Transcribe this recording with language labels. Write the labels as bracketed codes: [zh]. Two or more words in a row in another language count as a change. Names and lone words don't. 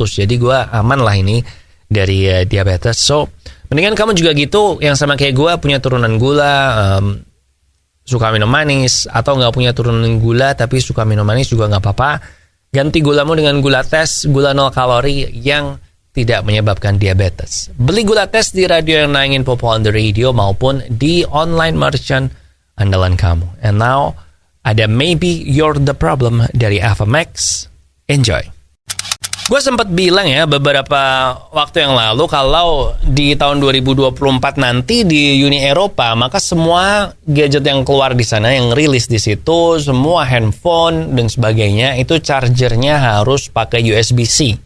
[id] Jadi gue aman lah ini dari diabetes. So, mendingan kamu juga gitu, yang sama kayak gue, punya turunan gula, suka minum manis, atau nggak punya turunan gula tapi suka minum manis juga nggak apa-apa. Ganti gulamu dengan gula tes, gula 0 kalori yang tidak menyebabkan diabetes. Beli gula tes di radio yang nayangin Popo on the Radio maupun di [en] online merchant [id] andalan kamu. [en] And now, [id] ada Maybe You're the Problem dari Avamax. Enjoy. Gue sempat bilang ya beberapa waktu yang lalu kalau di tahun 2024 nanti di Uni Eropa, maka semua gadget yang keluar di sana, yang rilis di situ, semua handphone dan sebagainya itu chargernya harus pakai USB-C.